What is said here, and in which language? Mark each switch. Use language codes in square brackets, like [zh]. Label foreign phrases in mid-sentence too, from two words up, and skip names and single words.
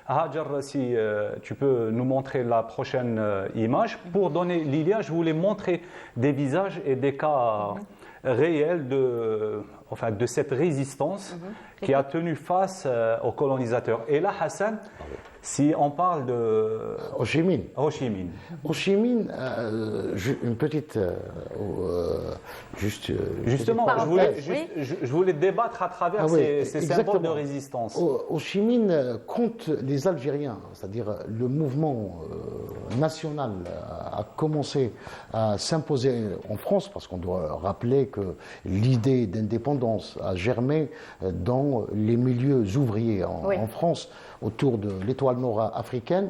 [fr] Hajar, si tu peux nous montrer la prochaine image. Pour donner Lilia, je voulais montrer des visages et des cas réels de cette résistance qui a tenu face aux colonisateurs. Et là, Hassan, si on parle de Ho Chi Minh. Ho Chi Minh. Ho Chi Minh, une petite. Justement, je voulais débattre à travers ces symboles de résistance. Ho Chi Minh compte les Algériens, c'est-à-dire le mouvement national a commencé à s'imposer en France, parce qu'on doit rappeler que l'idée d'indépendance a germé dans les milieux ouvriers en France, autour de l'étoile nord africaine.